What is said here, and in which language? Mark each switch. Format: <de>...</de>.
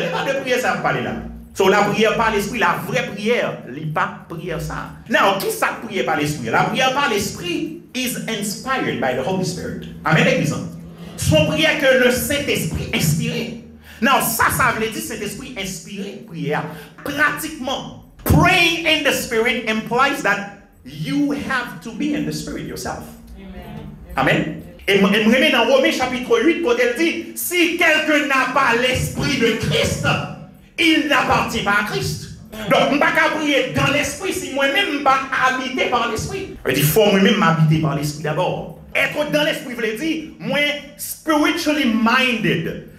<fr>Il n'y a pas de prière ça m'a parlé là. So la prière par l'esprit, la vraie prière, il n'y a pas de prière ça. Now, qui ça prière par l'esprit? La prière par l'esprit</fr> <en>is inspired by the Holy Spirit.</en> <fr>Amen, l'église. Son prière que le Saint-Esprit inspiré. Now, ça veut dire Saint-Esprit inspiré, prière.</fr> <en>Pratiquement, praying in the Spirit implies that you have to be in the Spirit yourself.</en> <fr>Amen. Et je me remets dans Romains chapitre 8, quand elle dit, si quelqu'un n'a pas l'Esprit de Christ, il n'appartient pas à Christ. Donc, je ne peux pas prier dans l'esprit si moi-même je ne suis pas habité par l'esprit. Il faut moi-même m'habiter par l'esprit d'abord. Être dans l'esprit veut dire, moi,</fr> <en>spiritually minded.</en>